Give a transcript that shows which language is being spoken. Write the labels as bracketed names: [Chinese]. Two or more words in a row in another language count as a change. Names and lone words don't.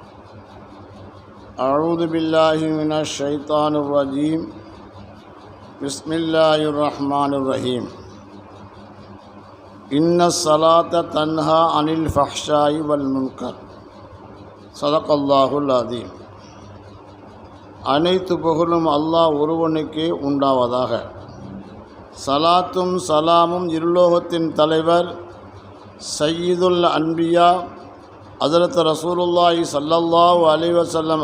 [Arabic] أعوذ بالله من الشيطان الرجيم. بسم الله الرحمن الرحيم. إن الصلاة تنهى عن الفحشاء والمنكر. صدق الله العظيم. [Tamil] அனைத்து புகழும் அல்லாஹ் ஒருவனுக்கே உண்டாவதாக. சலாத்தும் சலாமும் இருலோகத்தின் தலைவர் [Arabic] سيد الأنبياء حضرة رسول الله صلى الله عليه وسلم